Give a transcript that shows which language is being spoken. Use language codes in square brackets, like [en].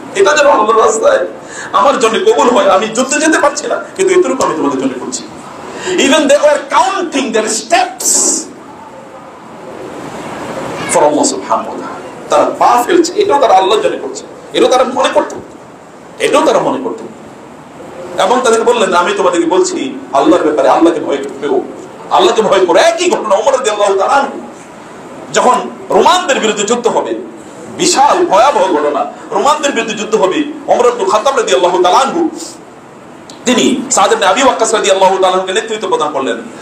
[bn] এটা যেন আল্লাহর রাস্তায় আমার জন্য কবুল হয়। আমি যুদ্ধে যেতে পারছি না, কিন্তু এতটুকু আমি তোমাদের জন্য করছি। [en] Even they were counting their steps for Allah subhanahu wa ta'ala. [bn] তারা পা ফেলছে, এটাও তারা আল্লাহর জন্য করছে, এটাও তারা মনে করত, এটাও তারা মনে করত। এবং তাদেরকে বললেন, আমি তোমাদেরকে বলছি আল্লাহর ব্যাপারে আল্লাহকে ভয় পেও, আল্লাহকে ভয় করো। একই ঘটনা ওমর রাদিয়াল্লাহু তাআলা যখন রোমানদের বিরুদ্ধে যুদ্ধ হবে, বিশাল ভয়াবহ ঘটনা, রোমানদের বিরুদ্ধে যুদ্ধ হবে, ওমর ইবনে খাত্তাব রাদিয়াল্লাহু তাআলা তিনি সাদ ইবনে আবি ওয়াক্কাস রাদিয়াল্লাহু তাআলাকে নেতৃত্ব প্রদান করলেন।